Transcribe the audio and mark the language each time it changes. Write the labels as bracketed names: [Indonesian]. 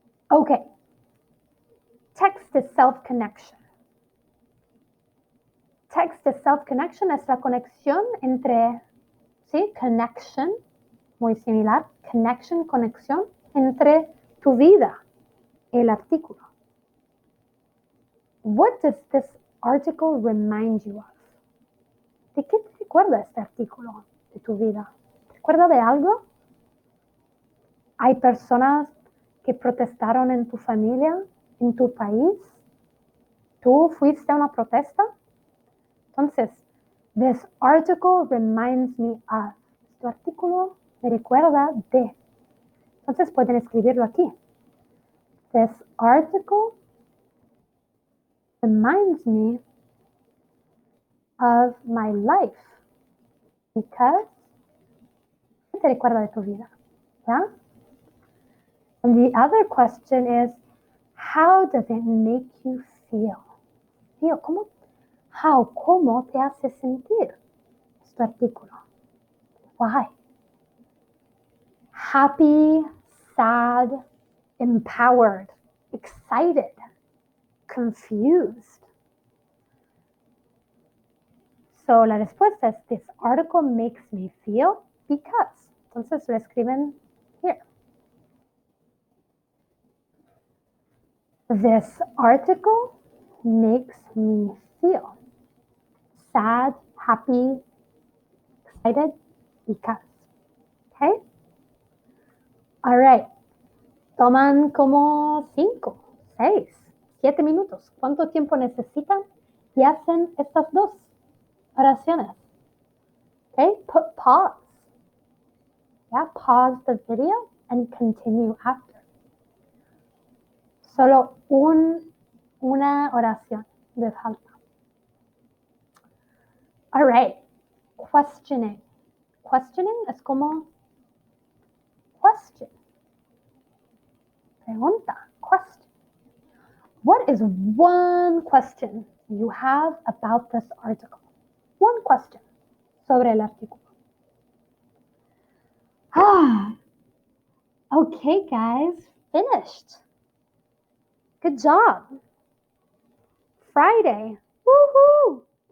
[English] Okay. Text is self-connection. Text is self-connection [Spanish] es la conexión entre, ¿sí? Connection, muy similar. Connection, conexión entre tu vida y el artículo. [English] What does this article remind you of? [Spanish] ¿De qué te recuerda este artículo de tu vida? ¿Te recuerda de algo? ¿Hay personas que protestaron en tu familia, en tu país? ¿Tú fuiste a una protesta? Entonces, [English] this article reminds me of. [Spanish] Este artículo me recuerda de. Entonces pueden escribirlo aquí. [English] This article reminds me of my life because [Spanish] te recuerda de tu vida, ¿ya? [English] And the other question is, how does it make you feel? [Spanish] Feel, ¿cómo te hace sentir este artículo? [English] Why? Happy, sad, empowered, excited, confused. So [Spanish] la respuesta es, [English] this article makes me feel because. [Spanish] Entonces lo escriben [English] here. This article makes me feel sad, happy, excited, because. Okay? All right. [Spanish] Toman como 5, 6, 7 minutos. ¿Cuánto tiempo necesitan? Y hacen estas dos oraciones. [English] Okay? Put pause. Yeah, pause the video and continue after. [Spanish] Solo una oración de falta. [English] All right. Questioning. Questioning [Spanish] es como [English] question. [Spanish] Pregunta. [English] Question. What is one question you have about this article? One question [Spanish] sobre el artículo. [English] Okay, guys, finished. Good job. Friday. Woohoo!